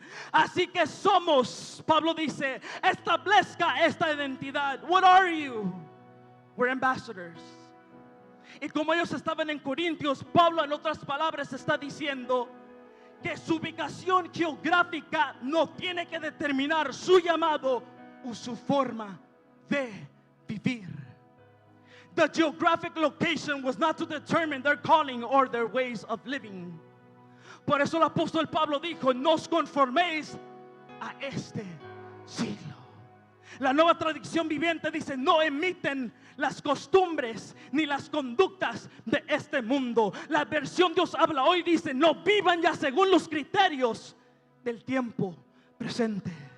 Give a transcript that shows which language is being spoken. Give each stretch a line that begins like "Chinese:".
Spanish: Así que somos, Pablo dice, establezca esta identidad.
English: What are you? We're ambassadors.
Spanish: Y como ellos estaban en Corintios, Pablo en otras palabras está diciendo que su ubicación geográfica no tiene que determinar su llamado o su forma de vivir.
English: The geographic location was not to determine their calling or their ways of living.
Spanish: Por eso el apóstol Pablo dijo: no os conforméis a este siglo. La Nueva Traducción Viviente dice: no imiten las costumbres ni las conductas de este mundo. La versión Dios habla hoy dice: no vivan ya según los criterios del tiempo presente.